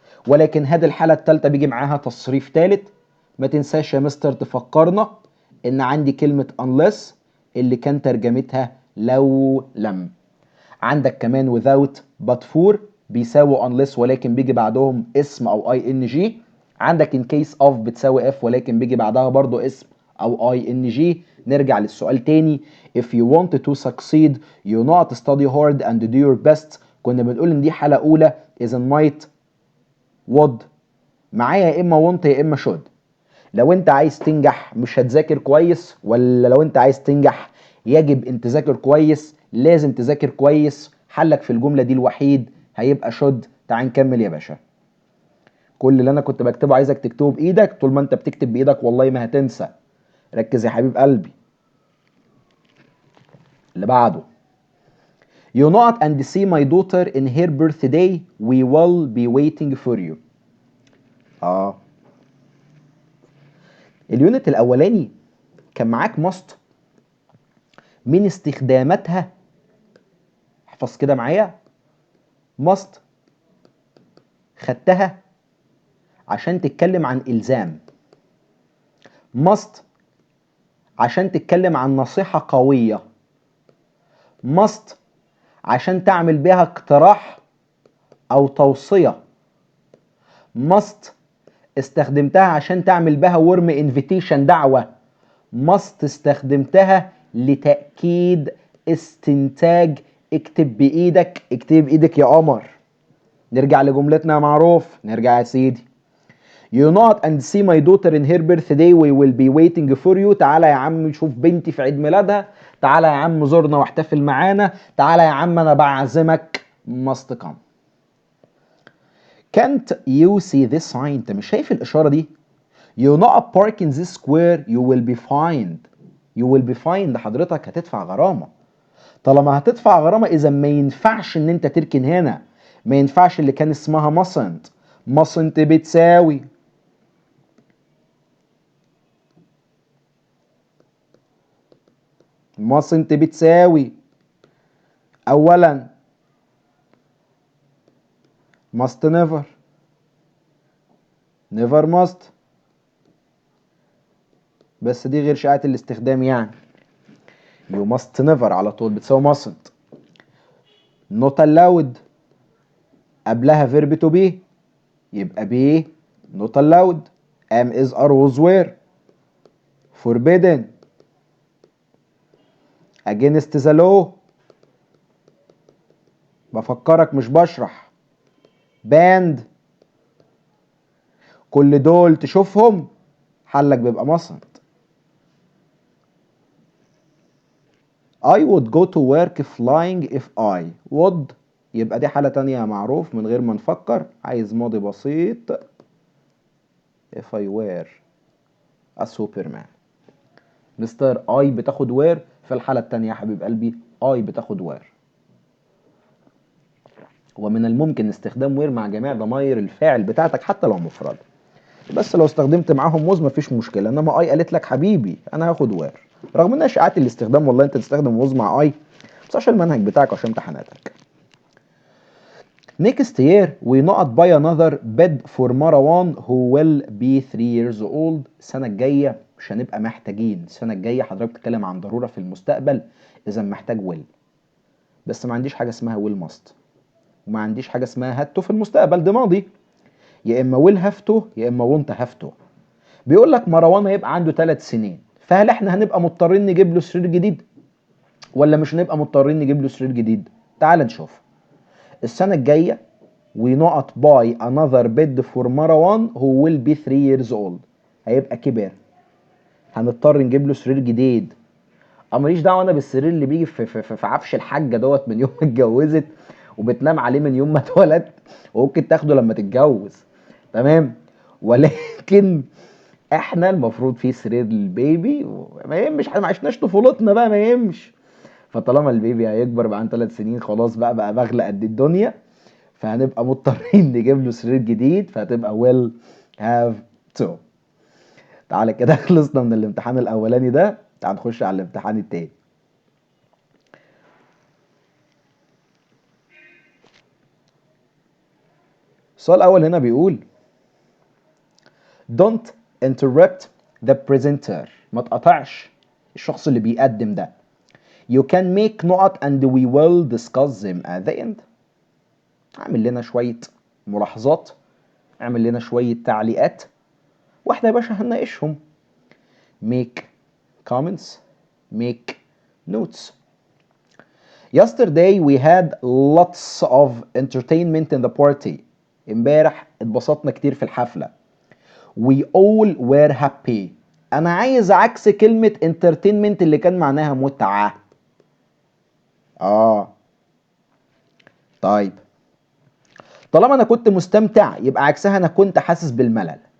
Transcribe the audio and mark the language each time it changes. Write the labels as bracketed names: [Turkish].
[Arabic] ولكن هذه الحالة الثالثة بيجي معاها تصريف ثالث. ما تنساش يا مستر تفكرنا ان عندي كلمة unless اللي كان ترجمتها لو لم. عندك كمان [English] without but for [Arabic] بيساوي unless ولكن بيجي بعدهم اسم او ing. عندك [English] in case of [Arabic] بتساوي if ولكن بيجي بعدها برضو اسم او ing. نرجع للسؤال تاني. [English] if you want to succeed you not study hard and do your best. [Arabic] كنا بنقول ان دي حالة اولى [English] is might would [Arabic] معايا يا اما want يا اما should. لو انت عايز تنجح مش هتذاكر كويس، ولا لو انت عايز تنجح يجب ان تذاكر كويس، لازم تذاكر كويس. حلك في الجملة دي الوحيد هيبقى should. تعال نكمل يا باشا. كل اللي انا كنت بكتبه عايزك تكتبه بايدك. طول ما انت بتكتب بايدك والله ما هتنسى. ركز يا حبيب قلبي. اللي بعده [English] You not and see my daughter in her birthday we will be waiting for you. [Arabic] اليونت الاولاني كان معاك must من استخداماتها. احفظ كده معايا. must خدتها عشان تتكلم عن إلزام. must عشان تتكلم عن نصيحة قوية. must عشان تعمل بها اقتراح أو توصية. must استخدمتها عشان تعمل بها [English] warm invitation [Arabic] دعوة. must استخدمتها لتأكيد استنتاج. اكتب بإيدك، اكتب بإيدك يا قمر. نرجع لجملتنا يا معروف. نرجع يا سيدي. [English] You not and see my daughter in her birthday we will be waiting for you. [Arabic] تعالى يا عم شوف بنتي في عيد ميلادها. تعالى يا عم زورنا واحتفل معانا. تعالى يا عم انا بعزمك. [English] must come. Can't you see this sign؟ [Arabic] انت مش شايف الاشاره دي؟ [English] You not park in this square you will be fined. You will be fined [Arabic] حضرتك هتدفع غرامه. طالما هتدفع غرامه اذا ما ينفعش ان انت تركن هنا. ما ينفعش اللي كان اسمها mustn't. [English] mustn't بتساوي mustn't [Arabic] بتساوي اولا [English] must never never must. [Arabic] بس دي غير شائعة الاستخدام يعني. [English] you must never [Arabic] على طول بتساوي [English] mustn't. not allowed [Arabic] قبلها [English] verb to be [Arabic] يبقى [English] be not allowed. am is are was were forbidden. against the law [Arabic] بفكرك مش بشرح. [English] banned. [Arabic] كل دول تشوفهم حلك بيبقى mustn't. [English] I would go to work flying if I would [Arabic] يبقى دي حالة تانية معروف من غير ما نفكر. عايز ماضي بسيط. [English] if I were a superman. [Arabic] مستر I بتاخد were في الحالة التانية يا حبيب قلبي. [English] I [Arabic] بتاخد [English] were. [Arabic] ومن الممكن استخدام were مع جميع ضمائر الفاعل بتاعتك حتى لو مفرد. بس لو استخدمت معاهم was مفيش مشكلة. انما I قالت لك حبيبي انا هاخد were. رغم انها اشاعات الاستخدام والله انت تستخدم was مع I بس عشان المنهج بتاعك وعشان امتحاناتك. [English] Next year we not buy another bed for Marwan who will be 3 years old. [Arabic] السنة الجاية مش هنبقى محتاجين. السنة الجاية حضرتك بتتكلم عن ضرورة في المستقبل إذا محتاج will. بس ما عنديش حاجة اسمها [English] will must. [Arabic] وما عنديش حاجة اسمها [English] had to [Arabic] في المستقبل. ده ماضي. يا إما [English] will have to [Arabic] يا إما [English] won't have to. [Arabic] بيقول لك مروان هيبقى عنده 3 سنين. فهل احنا هنبقى مضطرين نجيب له سرير جديد؟ ولا مش هنبقى مضطرين نجيب له سرير جديد؟ تعال نشوف. السنة الجاية [English] we not buy another bed for Marwan who will be 3 years old. [Arabic] هيبقى كبر. هنضطر نجيب له سرير جديد. ماليش دعوه انا بالسرير اللي بيجي في عفش الحاجه دوت من يوم ما اتجوزت وبتنام عليه من يوم ما اتولد وممكن تاخده لما تتجوز. تمام. ولكن احنا المفروض في سرير للبيبي. ما يهمش احنا ما عشناش طفولتنا بقى ما يهمش. فطالما البيبي هيكبر بقى عن 3 سنين خلاص بقى بغلى قد الدنيا. فهنبقى مضطرين نجيب له سرير جديد. فهتبقى [English] will have to. [Arabic] تعالى كده خلصنا من الامتحان الاولاني ده. تعال نخش على الامتحان التاني. السؤال الاول هنا بيقول [English] don't interrupt the presenter. [Arabic] ما تقطعش الشخص اللي بيقدم ده. [English] You can make نقط and we will discuss them at the end. [Arabic] اعمل لنا شوية ملاحظات، اعمل لنا شوية تعليقات، واحنا يا باشا هنناقشهم. [English] make comments, make notes. Yesterday we had lots of entertainment in the party. [Arabic] امبارح اتبسطنا كتير في الحفلة. [English] We all were happy. [Arabic] انا عايز عكس كلمة entertainment اللي كان معناها متعة. طيب طالما انا كنت مستمتع يبقى عكسها انا كنت حاسس بالملل.